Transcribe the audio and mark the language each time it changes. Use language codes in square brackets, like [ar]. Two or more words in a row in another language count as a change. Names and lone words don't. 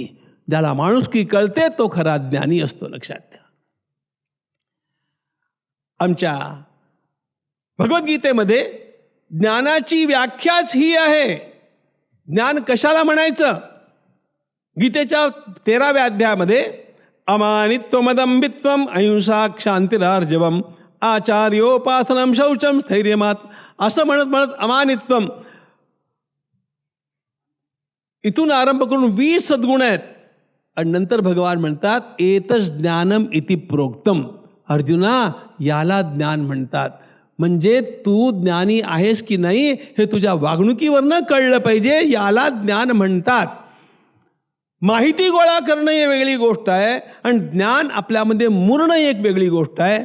[mr] ज्याला माणुसकी कळते तो खरा ज्ञानी असतो, लक्षात ठेवा. आमच्या भगवद्गीतेमध्ये ज्ञानाची व्याख्याच ही आहे. ज्ञान कशाला म्हणायचं? गीतेच्या 13व्या अध्यायामध्ये [sa] अमानित्वमदंबित्वम अहिंसा क्षांतिरार्जवम आचार्योपासनम शौचम स्थैर्यमात [mr] असं म्हणत अमानित्वम, इथून आरंभ करून 20 सद्गुण आहेत. आणि नंतर भगवान म्हणतात [sa] एतच ज्ञानम इति प्रोक्तम. [mr] अर्जुना, याला ज्ञान म्हणतात. म्हणजे तू ज्ञानी आहेस की नाही हे तुझ्या वागणुकीवरनं कळलं पाहिजे. याला ज्ञान म्हणतात. माहिती गोळा करणं ही वेगळी गोष्ट आहे आणि ज्ञान आपल्यामध्ये मुरणं एक वेगळी गोष्ट आहे.